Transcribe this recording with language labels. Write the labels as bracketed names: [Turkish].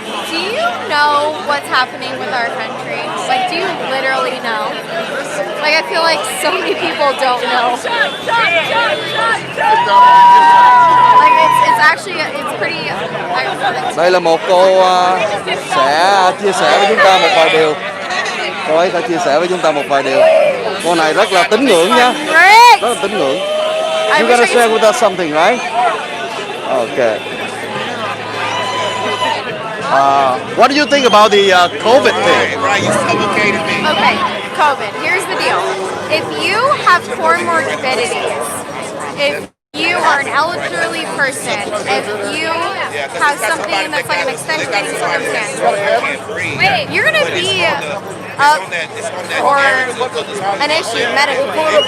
[English] Do you know what's happening with our country? Like, do you literally know? Like, I feel like so many people don't know. Like, it's actually, it's pretty ironic. [Vietnamese] Đây là một cô sẽ chia sẻ với chúng ta một vài điều. Cô ấy sẽ chia sẻ với chúng ta một vài điều. Cô này rất là tín ngưỡng nha. Rất là tín ngưỡng. [English] You gotta share with us something, right? Okay. What do you think about the COVID thing? Right, you suffocated me. Okay, COVID. Here's the deal. If you have comorbidities, if you are an elderly person, if you have something that's like an extenuating circumstance, you're going to be up for an issue medically.